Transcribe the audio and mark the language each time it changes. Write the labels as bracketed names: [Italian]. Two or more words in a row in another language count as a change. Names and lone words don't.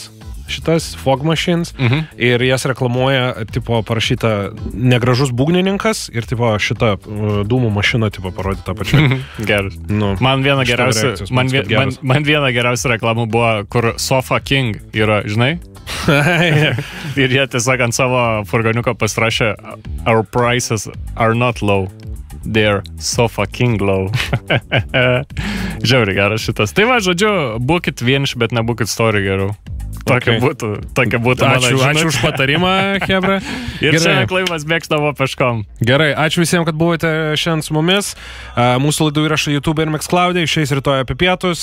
[Lithuanian] Šitas Fog Machines ir jas reklamuoja, tipo, parašyta negražus būgnininkas ir, tipo, šita dūmų mašina, tipo, parodyta pačia. Geras. Nu, man viena geriausia reklamų buvo, kur Sofa King yra, žinai? Ir jie tiesiog ant savo furgoniuko pasirašė [English] Our prices are not low. They're so fucking low. [Lithuanian] Žiauriai geras šitas. Tai va, žodžiu, būkit vieniši, bet nebūkit story geriau. Tokia būtų ačiū už patarimą, Hebra. Ir šiandien Klaimas mėgstavo peškom. Gerai, ačiū visiems, kad buvote šiandien su mumis. Mūsų laidų įrašai YouTube ir Mixcloud'e, išeis rytoj apie pietus.